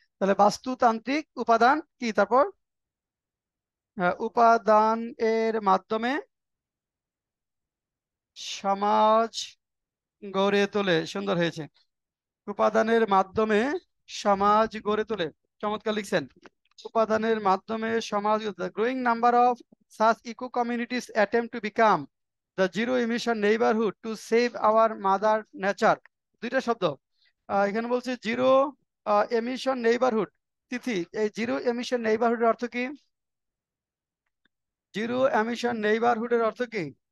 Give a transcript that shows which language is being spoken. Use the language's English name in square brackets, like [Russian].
[Bangla] তাহলে বাস্তুতান্ত্রিক উপাদান কি? তারপর উপাদান এর মাধ্যমে সমাজ গড়ে তোলে। সুন্দর হয়েছে। উপাদানের মাধ্যমে সমাজ গড়ে তোলে, চমৎকার লিখছেন। উপাদানের মাধ্যমে সমাজ, [English] Growing number of such eco communities attempt to become the zero emission neighborhood to save our mother nature। [Bangla] দুইটা শব্দ এখানে বলছে, জিরো এমিশন নেইবারহুড। তিথি, এই জিরো এমিশন নেইবারহুডের অর্থ কি? জিরো এমিশন নেইবারহুডের অর্থ কি?